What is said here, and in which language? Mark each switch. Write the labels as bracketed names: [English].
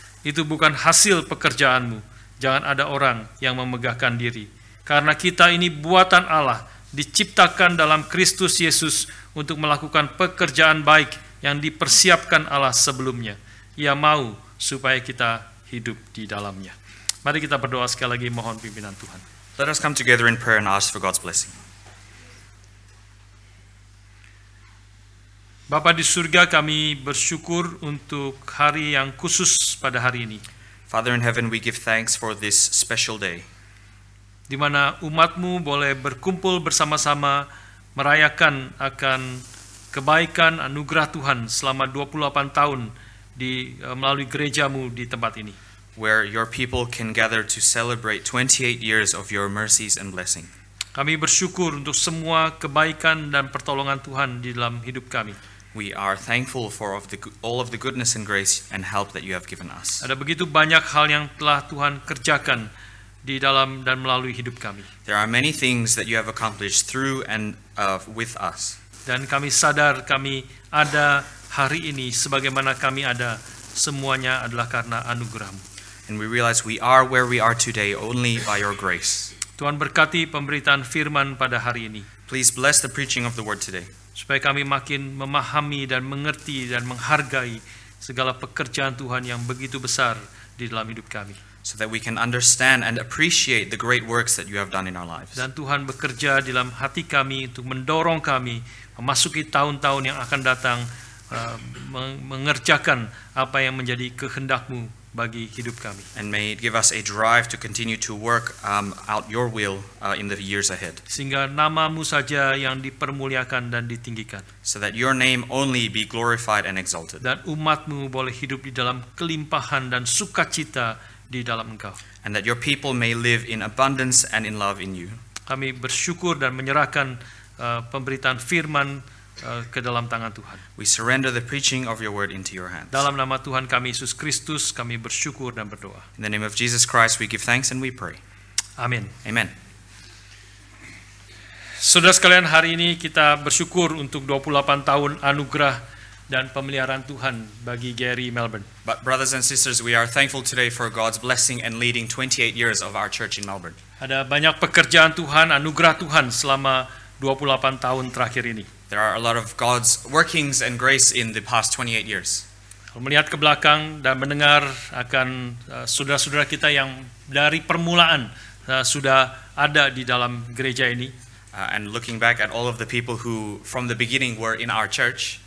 [Indonesian] Itu bukan hasil pekerjaanmu. Jangan ada orang yang memegahkan diri. Karena kita ini buatan Allah, diciptakan dalam Kristus Yesus untuk melakukan pekerjaan baik yang dipersiapkan Allah sebelumnya. Ia mau supaya kita hidup di dalamnya. Mari kita berdoa sekali lagi, mohon pimpinan Tuhan. [English] Let us come together in prayer and ask for God's blessing. [Indonesian] Bapa di surga, kami bersyukur untuk hari yang khusus pada hari ini, [English] Father in heaven, we give thanks for this special day, [Indonesian] di mana umat-Mu boleh berkumpul bersama-sama merayakan akan kebaikan anugerah Tuhan selama 28 tahun melalui gereja-Mu di tempat ini. [English] where your people can gather to celebrate 28 years of your mercies and blessing. [Indonesian] Kami bersyukur untuk semua kebaikan dan pertolongan Tuhan di dalam hidup kami. [English] We are thankful for all of the goodness and grace and help that you have given us. [Indonesian] Ada begitu banyak hal yang telah Tuhan kerjakan di dalam dan melalui hidup kami. [English] There are many things that you have accomplished through and with us. [Indonesian] Dan kami sadar kami ada hari ini sebagaimana kami ada, semuanya adalah karena anugerah-Mu. [English] And we realize we are where we are today only by your grace. [Indonesian] Tuhan berkati pemberitaan firman pada hari ini, [English] Please bless the preaching of the word today, [Indonesian] supaya kami makin memahami dan mengerti dan menghargai segala pekerjaan Tuhan yang begitu besar di dalam hidup kami. [English] so that we can understand and appreciate the great works that you have done in our lives. [Indonesian] Dan Tuhan bekerja di dalam hati kami untuk mendorong kami memasuki tahun-tahun yang akan datang, mengerjakan apa yang menjadi kehendak-Mu bagi hidup kami. [English] And may it give us a drive to continue to work out your will in the years ahead, [Indonesian] Sehingga nama-Mu saja yang dipermuliakan dan ditinggikan. [English] so that your name only be glorified and exalted, [Indonesian] Dan umat-Mu boleh hidup di dalam kelimpahan dan sukacita di dalam Engkau. [English] and that your people may live in abundance and in love in you. [Indonesian] Kami bersyukur dan menyerahkan pemberitaan firman ke dalam tangan Tuhan. [English] We surrender the preaching of your word into your hands. [Indonesian] Dalam nama Tuhan kami Yesus Kristus kami bersyukur dan berdoa. [English] In the name of Jesus Christ we give thanks and we pray. [Indonesian] Amin. [English] Amen. [Indonesian] Saudara sekalian, hari ini kita bersyukur untuk 28 tahun anugerah dan pemeliharaan Tuhan bagi Gary Melbourne. [English] But brothers and sisters, we are thankful today for God's blessing and leading 28 years of our church in Melbourne. [Indonesian] Ada banyak pekerjaan Tuhan, anugerah Tuhan selama 28 tahun terakhir ini. [English] There are a lot of God's workings and grace in the past 28 years. [Indonesian] Kalau melihat ke belakang dan mendengar akan saudara-saudara kita yang dari permulaan sudah ada di dalam gereja ini, [English] And looking back at all of the people who from the beginning were in our church,